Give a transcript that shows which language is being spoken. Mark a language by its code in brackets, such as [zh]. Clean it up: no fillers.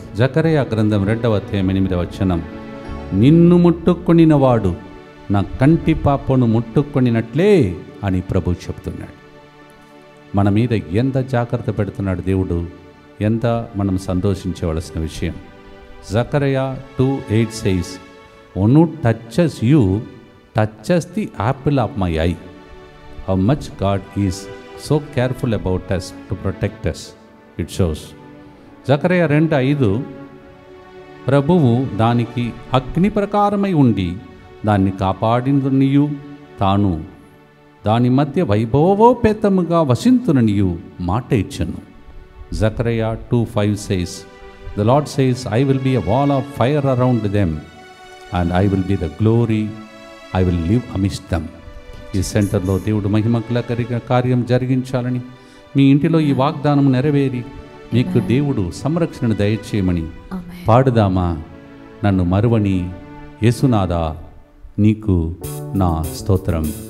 [te] జకరియా గ్రంథం 2వ అధ్యాయం 8వ వచనం, నిన్ను ముట్టుకొనిన వాడు నా కంటి పాపను ముట్టుకొనినట్లే అని ప్రభు చెప్తున్నాడు. మన మీద ఎంత జాగ్రత్త పెడుతున్నాడు దేవుడు, ఎంత మనం సంతోషించవలసిన విషయం. [en] Zechariah 2:8 says, "One who touches you touches the apple of my eye." How much God is so careful about us to protect us, it shows. [te] Zechariah 2:5, ప్రభువు దానికి అగ్ని ప్రకారమై ఉండి దాన్ని కాపాడిననియు తాను దాని మధ్య వైభవోపేతముగా వసింతుననియు మాట ఇచ్చెను. [en] Zechariah 2:5 says, "The Lord says, I will be a wall of fire around them, and I will be the glory, I will live amidst them." [te] ఈ సెంటర్లో దేవుడు మహిమకుల కార్యం జరిగించాలని, మీ ఇంటిలో ఈ వాగ్దానం నెరవేరి మీకు దేవుడు సంరక్షణను దయచేయమని పాడుదామా. నన్ను మరువని యేసునాథా, నీకు నా స్తోత్రం.